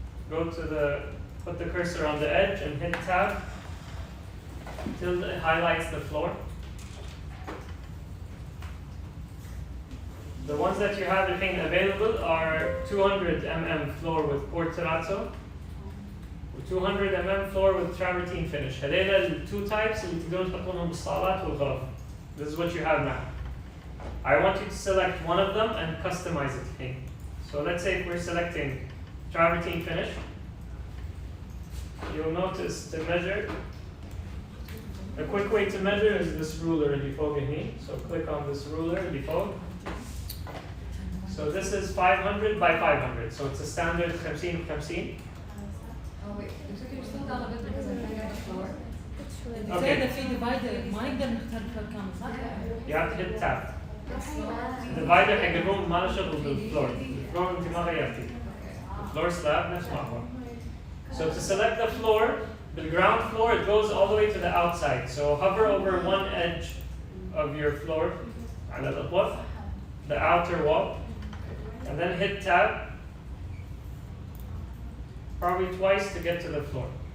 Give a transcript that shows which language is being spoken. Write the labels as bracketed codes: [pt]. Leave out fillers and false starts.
[en] Go to put the cursor on the edge and hit tab until it highlights the floor. The ones that you have available are 200 mm floor with porterato, 200 mm floor with travertine finish. [ar] هذيلا [en] two types [ar] اللي تقدرون تحطونهم بالصالات والغرف. [en] This is what you have now. I want you to select one of them and customize it here. So let's say if we're selecting travertine finish, you'll notice to measure. A quick way to measure is this ruler [ar] اللي فوق هني. [en] So click on this ruler [ar] اللي فوق. [en] So this is 500 by 500. So it's a standard 50 50. Oh wait, you're still down a bit because I think I have the floor. Okay. [ar] إذا في divider ما نقدر نختار الأرقام صح؟ [en] You have to hit tab. [ar] Divider حق الروم ما له شغل بالفلور. الفلور انت ما غيرتي. [en] Floor slab [ar] نفس ما هو. [en] So to select the floor, the ground floor, it goes all the way to the outside. So hover over one edge of your floor, [ar] على الأطراف, [en] the outer wall, and then hit tab, probably twice to get to the floor.